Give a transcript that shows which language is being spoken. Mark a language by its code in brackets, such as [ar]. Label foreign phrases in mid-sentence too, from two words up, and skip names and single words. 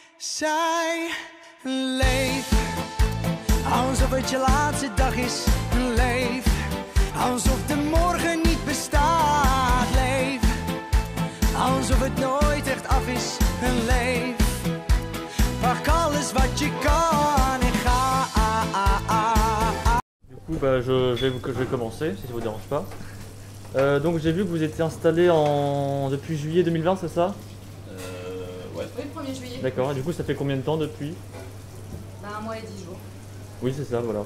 [nl] Zij leef alsof het je laatste dag is. Leef alsof de morgen niet bestaat. Leef alsof het nooit echt af is. Leef, pak alles wat je kan en ga. [fr] Du coup, bah, je vais commencer, si ça vous dérange pas. Donc j'ai vu que vous étiez installé depuis juillet 2020, c'est ça? Ouais. Oui, le 1er juillet. D'accord, et du coup ça fait combien de temps depuis? Bah, 1 mois et 10 jours. Oui, c'est ça, voilà.